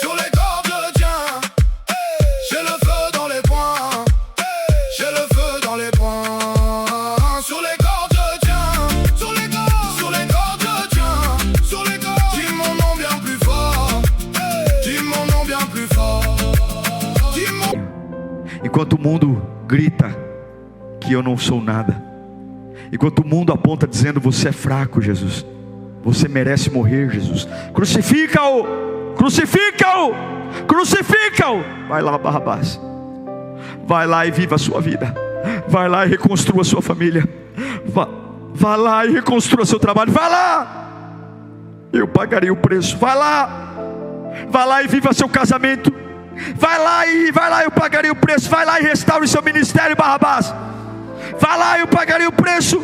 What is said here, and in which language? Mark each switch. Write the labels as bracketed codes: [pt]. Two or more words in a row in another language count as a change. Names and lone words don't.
[fr] Sur les cordes je tiens, hey. J'ai le feu dans les poings, hey. J'ai le feu dans les poings. Sur les cordes je tiens, sur les cordes je tiens. Sur les cordes, dis mon nom bien plus fort, hey. Dis mon nom bien plus fort, dis mon... [pt] Enquanto o mundo grita que eu não sou nada, enquanto o mundo aponta dizendo: você é fraco, Jesus, você merece morrer, Jesus, crucifica-o, crucifica-o, crucifica-o. Vai lá, Barrabás, vai lá e viva a sua vida, vai lá e reconstrua a sua família, vai lá e reconstrua seu trabalho, vai lá, eu pagarei o preço, vai lá e viva seu casamento, vai lá, eu pagarei o preço, vai lá e restaure seu ministério, Barrabás, vai lá, eu pagarei o preço.